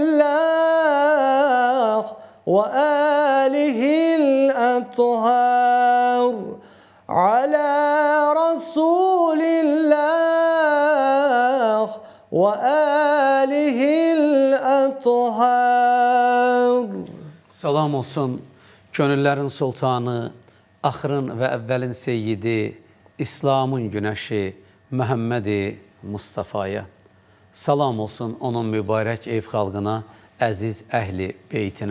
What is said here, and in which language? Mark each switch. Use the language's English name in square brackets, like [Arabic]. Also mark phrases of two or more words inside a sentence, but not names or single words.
[Arabic] الله وآله الأطهار على رسول الله وآله الأطهار. [Azerbaijani] Salam olsun gönüllərin sultanı, axırın və əvvəlin seyyidi, İslamın günəşi Məhəmmədi Mustafaya. Salam olsun onun mübarək ev xalqına, əziz əhli beytinə.